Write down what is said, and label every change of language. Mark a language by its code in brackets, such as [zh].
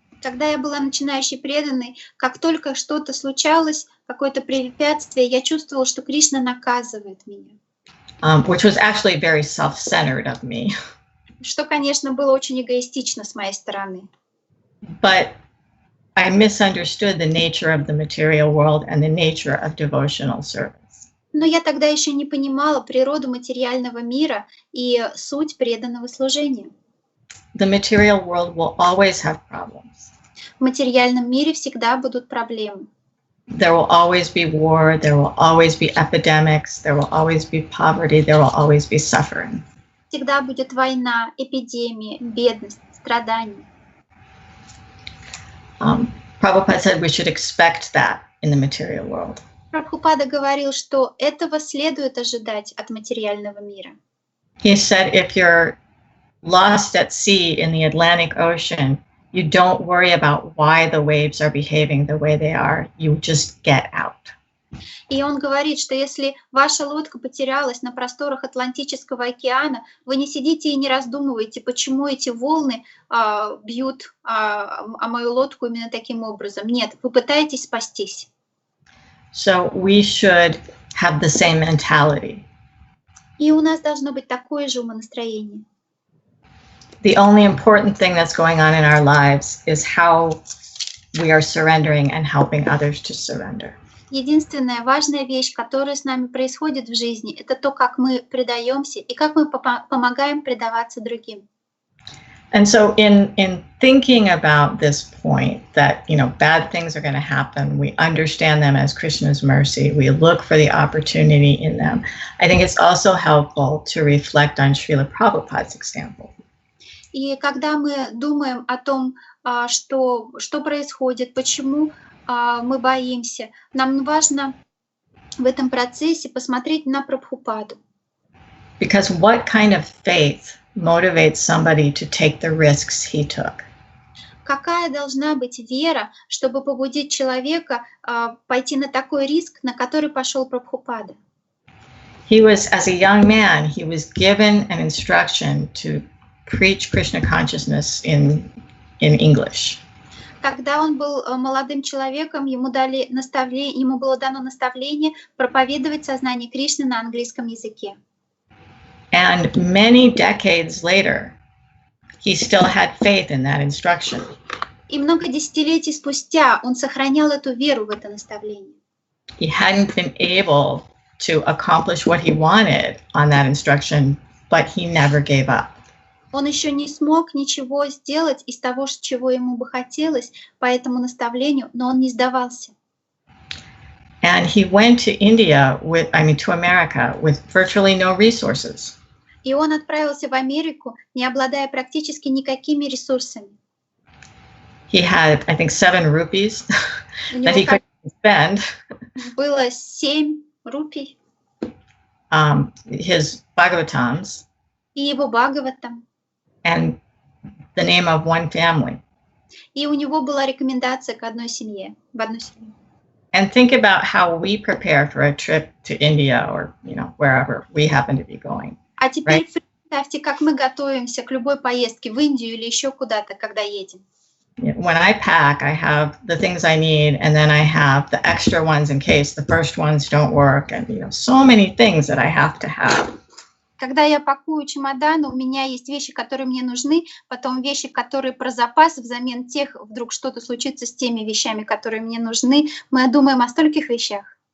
[ru] Когда я была начинающей преданной, как только что-то случалось, какое-то препятствие, я чувствовала, что Кришна наказывает меня. [en] Which was actually very self-centered of me. [ru] Что, конечно, было очень эгоистично с моей стороны. [en] But I misunderstood the nature of the material world and the nature of devotional service. [ru] Но я тогда еще не понимала природу материального мира и суть преданного служения. [en] The material world will always have problems. [ru] В материальном мире всегда будут проблемы. [en] There will always be war, there will always be epidemics, there will always be poverty, there will always be suffering. [ru] Всегда будет война, эпидемия, бедность, страдания. [en] Prabhupada said we should expect that in the material world. [ru] Прабхупада говорил, что этого следует ожидать от материального мира. [en] He said if you're lost at sea in the Atlantic Ocean, you don't worry about why the waves are behaving the way they are. You just get out. [ru] И он говорит, что если ваша лодка потерялась на просторах Атлантического океана, вы не сидите и не раздумываете, почему эти волны бьют мою лодку именно таким образом. Нет, вы пытаетесь спастись. [en] So we should have the same mentality. [ru] И у нас должно быть такое же умонастроение. [en] The only important thing that's going on in our lives is how we are surrendering and helping others to surrender. [ru] Единственная важная вещь, которая с нами происходит в жизни, это то, как мы предаемся и как мы помогаем предаваться другим. [en] And so in thinking about this point that, bad things are going to happen, we understand them as Krishna's mercy, we look for the opportunity in them. I think it's also helpful to reflect on Srila Prabhupada's example. [ru] И когда мы думаем о том, что происходит, почему мы боимся, нам важно в этом процессе посмотреть на Прабхупаду. [en] Because what kind of faith motivates somebody to take the risks he took? [ru] Какая должна быть вера, чтобы побудить человека пойти на такой риск, на который пошел Прабхупада? [en] He was, as a young man, he was given an instruction to preach Krishna consciousness in English. [ru] Когда он был молодым человеком, ему было дано наставление проповедовать сознание Кришны на английском языке. [en] And many decades later, he still had faith in that instruction. [ru] И много десятилетий спустя он сохранял эту веру в это наставление. [en] He hadn't been able to accomplish what he wanted on that instruction, but he never gave up. [ru] Он еще не смог ничего сделать из того, чего ему бы хотелось по этому наставлению, но он не сдавался. [en] And he went to to America with virtually no resources. [ru] И он отправился в Америку, не обладая практически никакими ресурсами. [en] He had, I think, 7 rupees that he couldn't spend. [ru] Было 7 рупий. [en] His Bhagavatams. [ru] И его Бхагаватам. [en] And the name of one family. [ru] И у него была рекомендация к одной семье, в одну семью. [en] And think about how we prepare for a trip to India or, wherever we happen to be going. [ru] А теперь представьте, как мы готовимся к любой поездке в Индию или еще куда-то, когда едем. [en] When I pack, I have the things I need, and then I have the extra ones in case the first ones don't work, and so many things that I have to have. [ru] Когда я пакую чемодан, у меня есть вещи, которые мне нужны, потом вещи, которые про запас, взамен тех, вдруг что-то случится с теми вещами, которые мне нужны. Мы думаем о стольких вещах.